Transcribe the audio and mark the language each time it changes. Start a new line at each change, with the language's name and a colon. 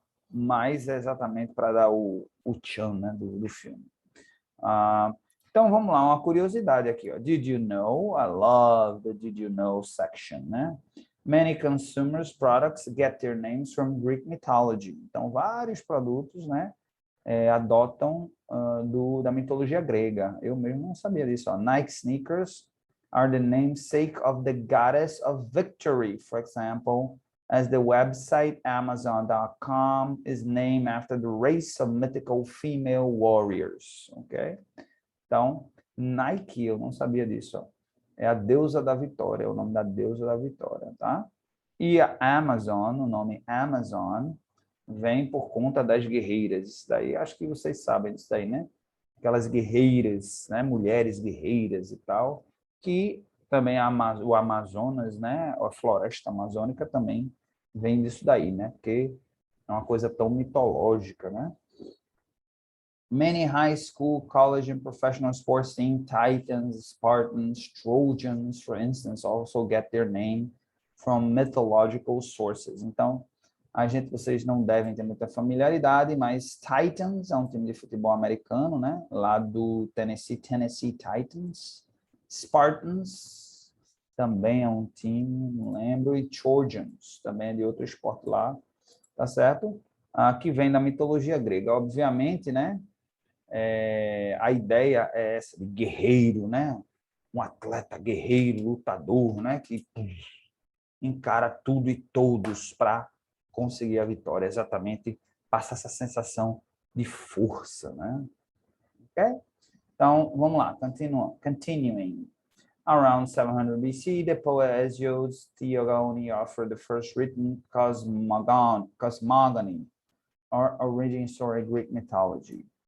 Portuguese: Mas é exatamente para dar o tchan, né, do filme. Então, vamos lá, uma curiosidade aqui.
English: Ó. Did you know? I love the Did you know section, né? Many consumers products get their names from Greek mythology.
Portuguese: Então, vários produtos, né, adotam da mitologia grega. Eu mesmo não sabia disso. Ó.
English: Nike sneakers are the namesake of the goddess of victory, for example, as the website Amazon.com is named after the race of mythical female warriors. Ok?
Portuguese: Então, Nike, eu não sabia disso. Ó. É a deusa da vitória, é o nome da deusa da vitória, tá? E a Amazon, o nome Amazon, vem por conta das guerreiras. Isso daí, acho que vocês sabem disso daí, né? Aquelas guerreiras, né? Mulheres guerreiras e tal, que Também o Amazonas, né? A floresta amazônica também vem disso daí, né? Porque é uma coisa tão mitológica, né?
English: Many high school, college, and professional sports teams, Titans, Spartans, Trojans, for instance, also get their name from mythological sources.
Portuguese: Então, vocês não devem ter muita familiaridade, mas Titans é um time de futebol americano, né? Lá do Tennessee Titans. Spartans também é um time, não lembro, e Trojans também é de outro esporte lá, tá certo? Que vem da mitologia grega, obviamente, né? A ideia é essa de guerreiro, né? Um atleta guerreiro, lutador, né? Que encara tudo e todos para conseguir a vitória, exatamente passa essa sensação de força, né? Ok? Então, vamos lá, continuing.
English: Around 700 BC, the poet Hesiod's Theogony offered the first written cosmogony, or origin story Greek mythology.